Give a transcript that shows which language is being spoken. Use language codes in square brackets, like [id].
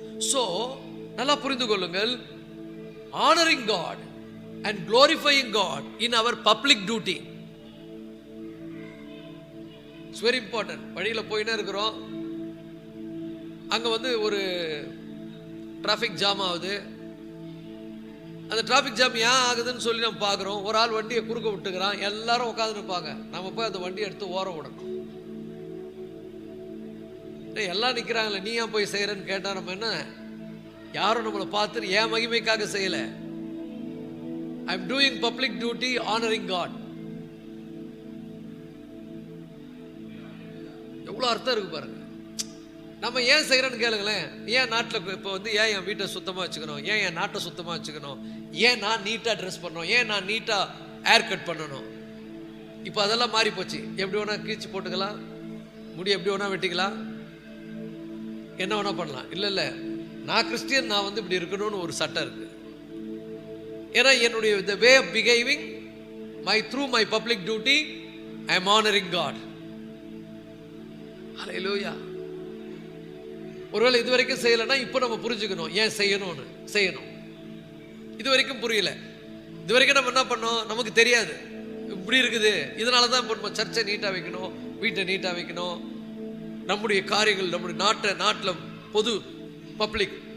[en] so [ta] நல்லா புரிந்து கொள்ளுங்கள், [en] honoring God and glorifying God in our public duty. It's very important. [ta] வழியில போயினே இருக்கிறோம், அங்க ஒரு டிராஃபிக் ஜாம் ஆகுது. அந்த டிராஃபிக் ஜாம் ஏன் ஆகுதுன்னு சொல்லி நம்ம பார்க்குறோம். ஒரு ஆள் வண்டியை குறுக்க விட்டுக்கிறான், எல்லாரும் உட்காந்து இருப்பாங்க. நம்ம போய் அந்த வண்டியை எடுத்து ஓரம் விடணும். எல்லாம் நிற்கிறாங்களே, நீ ஏன் போய் செய்யறன்னு கேட்டா நம்ம என்ன, யாரும் நம்மளை பார்த்துட்டு ஏன் மகிமைக்காக செய்யல. [en] I am doing public duty, honouring God. [ta] எவ்வளோ அர்த்தம் இருக்கு பாருங்க. நம்ம ஏன் செய்யறோன்னு கேளுங்களேன். ஏன் நாட்டில் இப்போ ஏன் என் வீட்டை சுத்தமாக வச்சுக்கணும், ஏன் என் நாட்டை சுத்தமாக வச்சுக்கணும், ஏன் நான் நீட்டாக ட்ரெஸ் பண்ணணும், ஏன் நான் நீட்டாக ஹேர் கட் பண்ணணும். இப்போ அதெல்லாம் மாறி போச்சு. எப்படி வேணா கீழ்ச்சி போட்டுக்கலாம், முடி எப்படி வேணா வெட்டிக்கலாம், என்ன வேணா பண்ணலாம். இல்லை, நான் கிறிஸ்டியன், நான் இப்படி இருக்கணும்னு ஒரு சட்டம் இருக்கு. ஏன்னா என்னுடைய [en] the way of behaving through my public duty I am honoring God. Hallelujah. [ta] ஒருவேளை இது வரைக்கும் செய்யலைன்னா இப்போ நம்ம புரிஞ்சுக்கணும் ஏன் செய்யணும்னு. செய்யணும். இது வரைக்கும் புரியல. இது வரைக்கும் நம்ம என்ன பண்ணோம், நமக்கு தெரியாது இப்படி இருக்குது. இதனால தான் இப்போ நம்ம சர்ச்சை நீட்டாக வைக்கணும், வீட்டை நீட்டாக வைக்கணும், நம்முடைய காரியங்கள் நம்முடைய நாட்டில் பொது பப்ளிக்.